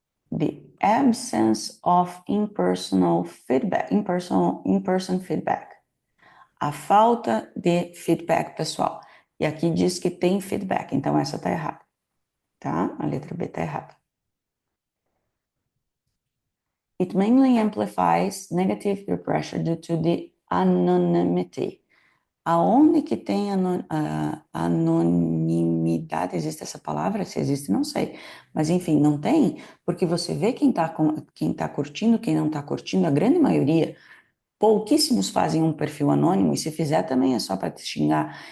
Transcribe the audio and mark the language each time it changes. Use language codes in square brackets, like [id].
[en] The absence of impersonal feedback, in-person feedback. [pt] a falta de feedback pessoal. E aqui diz que tem feedback, então essa tá errada, tá? A letra B tá errada. [en] It mainly amplifies negative peer pressure due to the anonymity. [pt] Aonde que tem anonimidade? Existe essa palavra? Se existe, não sei. Mas enfim, não tem, porque você vê quem tá curtindo, quem não tá curtindo, a grande maioria. Pouquíssimos fazem um perfil anônimo, e se fizer também é só para te xingar.